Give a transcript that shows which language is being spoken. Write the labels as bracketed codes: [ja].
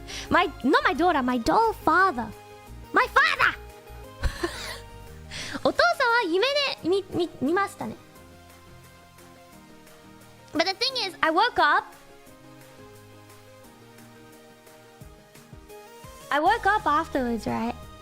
[en] Not my daughter, my doll father. My father! [ja] お父さんは夢で見ましたね。 [en] But the thing is, I woke up afterwards, right?